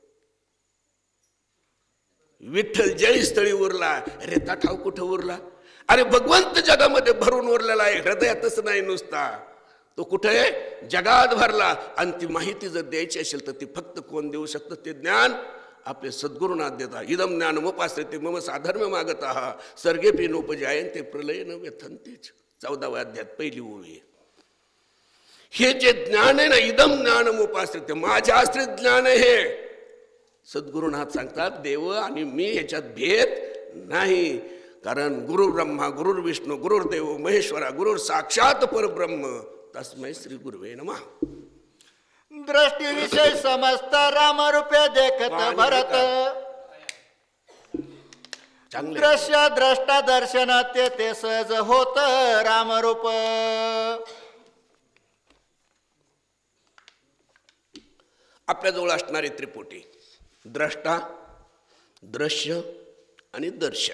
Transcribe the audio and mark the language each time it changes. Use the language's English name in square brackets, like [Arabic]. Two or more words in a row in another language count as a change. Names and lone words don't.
[Marathi] विठ्ठल जळीस्थळी उरला, रेता ठाव कुठं उरला? अरे भगवंत जगामध्ये भरून उरलेला आहे, हृदयातच नाही नुसता. तो कुठे आहे? जगात भरला. आणि ती माहिती जर द्यायची असेल तर ती फक्त कोण देऊ शकतं? ते ज्ञान आपले सद्गुरुनाथ देतात. [Sanskrit] इदम ज्ञानमुपाश्रिते मम साधर्म्य मागतः सर्गेपि नोपजायन्ते प्रलयेन व्यथन्तेच. [Marathi] 14व्या अध्यायात पहिली ओळी आहे. हे जे ज्ञान आहे ना, [Sanskrit] इदम ज्ञानमुपाश्रिते, [Marathi] माझ्या आश्रित ज्ञान आहे हे. सद्गुरुनाथ सांगतात देव आणि मी ह्याच्यात भेद नाही. [Sanskrit] कारण गुरु ब्रह्मा गुरुर विष्णू गुरुर्देव महेश्वरा गुरुर साक्षात परब्रह्म तस्मै श्री गुरुवे नमः. [Marathi] दृष्टी विषय समस्त रामरूपे देखत भरत. दृश्य द्रष्टा दर्शन ते सहज होत रामरूप. आपल्याजवळ असणारे त्रिपुटी द्रष्टा, दृश्य आणि दर्शन.